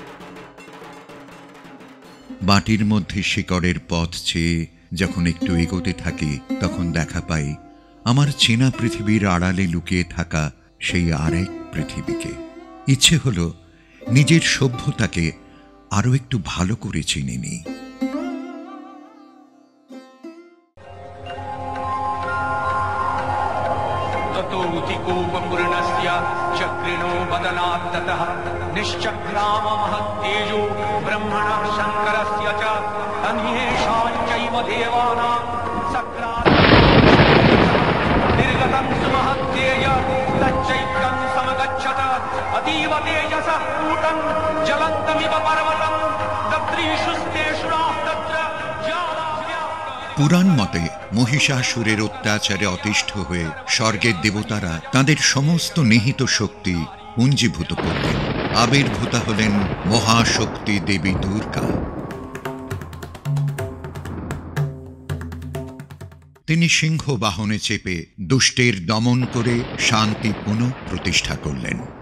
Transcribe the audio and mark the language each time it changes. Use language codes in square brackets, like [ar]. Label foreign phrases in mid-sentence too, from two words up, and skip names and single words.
[bn] বাটির মধ্যে শিকড়ের পথ চেয়ে যখন একটু এগোতে থাকি, তখন দেখা পাই আমার চেনা পৃথিবীর আড়ালে লুকিয়ে থাকা সেই আরেক পৃথিবীকে। ইচ্ছে হলো নিজের সভ্যতাকে আরো একটু ভালো করে চিনে নিই। [sa] चक्रिणो बदनात् ततः निश्चक्राम महत्तेजो ब्रह्मणः शङ्करस्य च अन्येषां चैव देवानां सक्रात् निर्गतं सुमहत्तेज तच्चैत्यं समगच्छत अतीव तेजसः कूटं ज्वलन्तमिव पर्वतं तत्रीषुस्तेषुराः तत्र [bn] পুরাণ মতে মহিষাসুরের অত্যাচারে অতিষ্ঠ হয়ে স্বর্গের দেবতারা তাঁদের সমস্ত নিহিত শক্তি পুঞ্জীভূত করলেন। আবির্ভূতা হলেন মহাশক্তি দেবী দুর্গা। তিনি সিংহ বাহনে চেপে দুষ্টের দমন করে শান্তি পুনঃ প্রতিষ্ঠা করলেন।